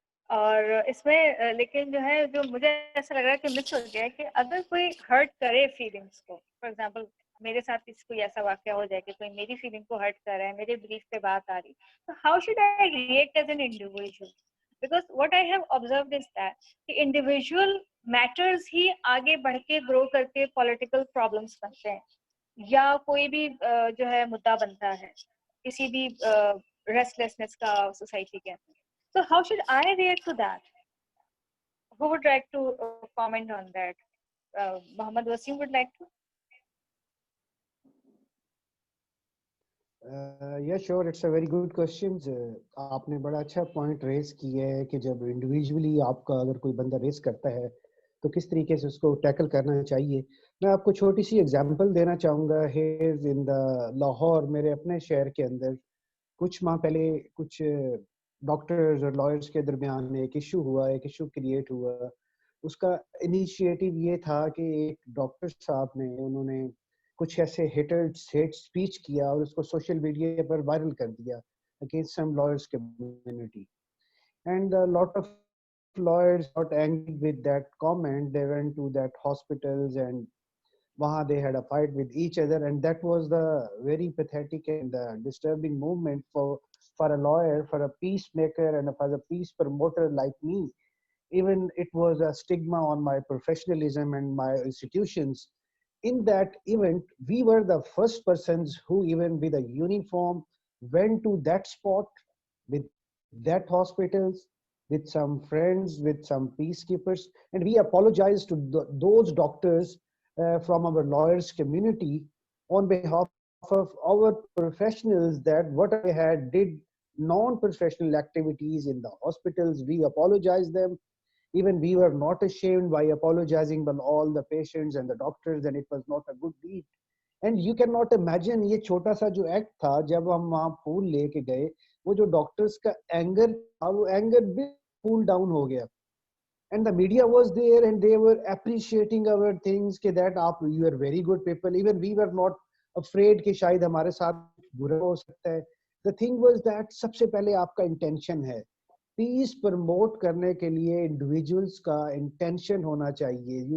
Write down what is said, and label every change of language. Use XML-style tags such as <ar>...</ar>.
<hi>और इसमें लेकिन जो है, जो मुझे ऐसा लग रहा है कि मिस हो गया है कि अगर कोई हर्ट करे फीलिंग्स को, फॉर एग्जांपल मेरे साथ कोई ऐसा वाकया हो जाए कि कोई मेरी फीलिंग को हर्ट कर रहा है, मेरे बिलीफ पे बात आ रही, तो how should I react as an individual? Because what I have observed is that कि इंडिविजुअल मैटर्स ही आगे बढ़ के ग्रो करके पॉलिटिकल प्रॉब्लम्स बनते हैं, या कोई भी जो है मुद्दा बनता है किसी भी रेस्टलेसनेस का सोसाइटी के अंदर.</hi> <en>So how should I react to that? Who would like to comment on that? Mohammed Wasim would like to. Yeah, sure. It's a very good question.</en> <hi>आपने बड़ा अच्छा point raise किया है कि जब individually आपका अगर कोई बंदा raise करता है तो किस तरीके से उसको tackle करना चाहिए. मैं आपको छोटी सी example देना चाहूँगा. Here in the लाहौर, मेरे अपने शहर के अंदर कुछ माह पहले कुछ डॉक्टर्स और लॉयर्स के दरमियान में एक इशू क्रिएट हुआ. उसका इनिशिएटिव ये था कि एक डॉक्टर साहब ने, उन्होंने कुछ ऐसे हेट स्पीच किया और उसको सोशल मीडिया पर वायरल कर दिया against some lawyers community.</hi> <en>And a lot of lawyers got angry with that comment. They went to that hospitals and they had a fight with each other, and that was the very pathetic and disturbing moment for a lawyer, for a peacemaker, and for a peace promoter like me. Even it was a stigma on my professionalism and my institutions. In that event, we were the first persons who, even with a uniform, went to that spot with that hospitals, with some friends, with some peacekeepers, and we apologized to those doctors from our lawyers community on behalf of our professionals that what I had did non-professional activities in the hospitals. We apologized them. Even we were not ashamed by apologizing by all the patients and the doctors, and it was not a good deed.</en> <hi>And you cannot imagine ये छोटा सा जो act था जब हम वहाँ फूल लेके गए, वो जो डॉक्टर्स का एंगर था वो एंगर भी कूल डाउन हो गया.</hi> <en>And the media was there and they were appreciating our things कि that you are very good people.</en> <hi>Even we were not afraid कि शायद हमारे साथ बुरा हो सकता है.</hi> <en>The thing was that सबसे पहले आपका intention है.</en> <hi>Peace promote करने के लिए individuals का intention होना चाहिए.</hi>